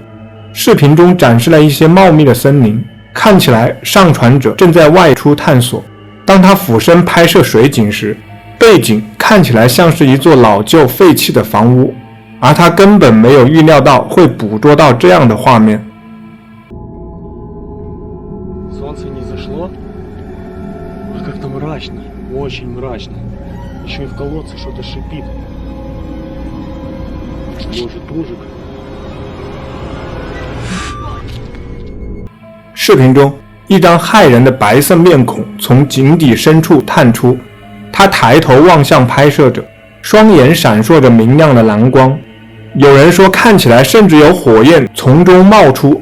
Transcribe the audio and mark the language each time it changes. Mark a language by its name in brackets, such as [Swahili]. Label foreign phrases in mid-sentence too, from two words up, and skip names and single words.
[Chinese] 视频中展示了一些茂密的森林，看起来上传者正在外出探索。当他俯身拍摄水景时，背景看起来像是一座老旧废弃的房屋，而他根本没有预料到会捕捉到这样的画面。 [Russian] Солнце не зашло, а как-то мрачно, очень мрачно. Еще и в колодце что-то шипит. Боже, тужик. [Chinese] 视频中，一张骇人的白色面孔从井底深处探出，他抬头望向拍摄者，双眼闪烁着明亮的蓝光。有人说看起来甚至有火焰从中冒出。